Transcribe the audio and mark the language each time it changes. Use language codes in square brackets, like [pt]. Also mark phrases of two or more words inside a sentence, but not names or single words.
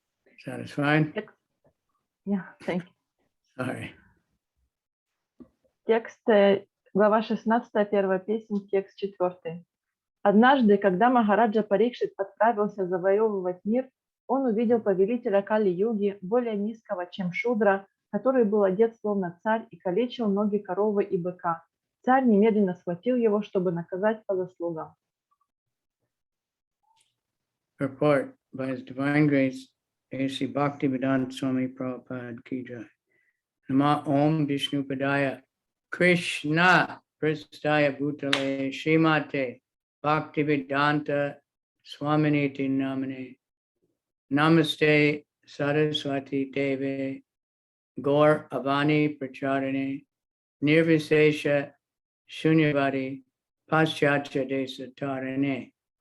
[en] Satisfied? Yeah, thank you. Sorry. [ru] Текст, глава 16, первая песня, текст 4. Однажды, когда Махараджа Парикшит отправился завоевывать мир, он увидел повелителя Кали-юги, более низкого, чем Шудра, который был одет словно царь и калечил ноги коровы и быка. Царь немедленно схватил его, чтобы наказать по заслугам. [en] Report by His Divine Grace, A.C. [sa] Bhaktivedanta Swami Prabhupada [hi] की जय. [sa] नमः ॐ विष्णुपादाय कृष्ण प्रेष्ठाय भूतले श्रीमते भक्तिवेदान्त स्वामिन्निति नाम्ने नमस्ते सारस्वते देवे गौर वाणी प्रचारिणे निर्विशेष शून्यवादि पाश्चात्य देशतारिणे